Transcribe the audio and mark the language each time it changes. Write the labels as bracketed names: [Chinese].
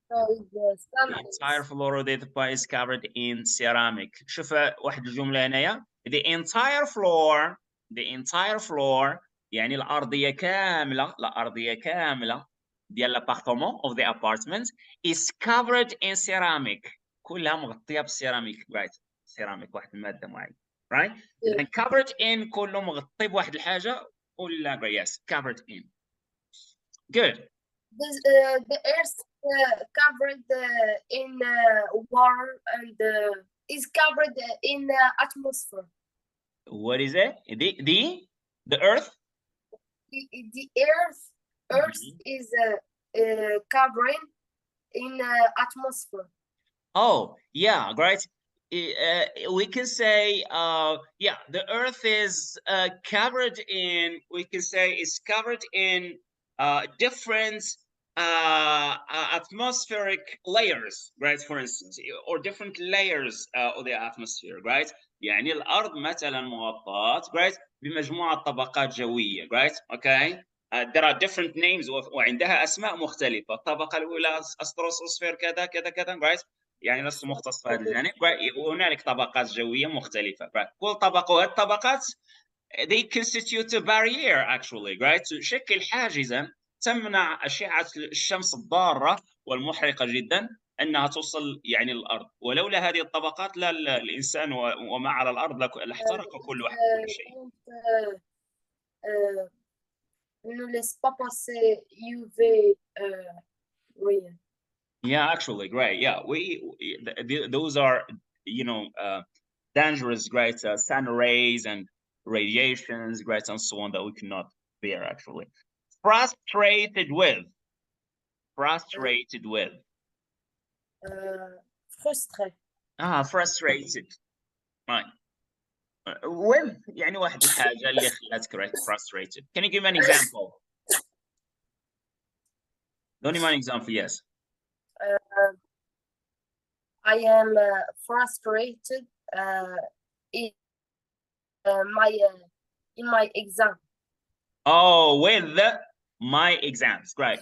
[English] The entire floor of the pie is covered in ceramic. [Arabic] شوف واحد الجملة هنايا. [English] The entire floor [Arabic] يعني الأرضية كاملة ديال [French] l'appartement [English] of the apartment is covered in ceramic. [Arabic] كلها مغطية بالسيراميك، right? ceramic واحد المادة معينة، right? إذا covered in كله مغطي بواحد الحاجة ولا yes covered in. [English] Good. The earth covered in warm and is covered in atmosphere. What is it? The earth? The earth is covering in atmosphere. Oh, yeah, right. We can say, yeah, the earth is covered in, we can say it's covered in different atmospheric layers, right? For instance, or different layers of the atmosphere, right? [Arabic] يعني الأرض مثلا مغطاة, right? بمجموعة طبقات جوية, right? [English] Okay. There are different names [Arabic] وعندها أسماء مختلفة. الطبقة الأولى أستروسفير كذا كذا كذا, right? يعني لست مختص في هذا الجانب. وهنالك طبقات جوية مختلفة. كل طبقة وهذه الطبقات [English] they constitute a barrier actually, right? [Arabic] تشكل حاجزا تمنع أشعة الشمس الضارة والمحرقة جدا أنها توصل يعني للأرض. ولولا هذه الطبقات لا الإنسان وما على الأرض لاحترق كل واحد كل شيء. [French] Ne laisse pas passer UV ray. [English] Yeah, actually, great. Yeah, those are, you know, dangerous, right? Sun rays and radiations, right, and so on that we cannot bear. Actually, frustrated with. Frustrated with. [French] Frustré. [English] Frustrated. Right. [Arabic] With يعني واحد الحاجة اللي خلاتك right frustrated. [English] Can you give me an example? Don't you mind an example? Yes. I am frustrated in my exam. Oh, with my exams, right?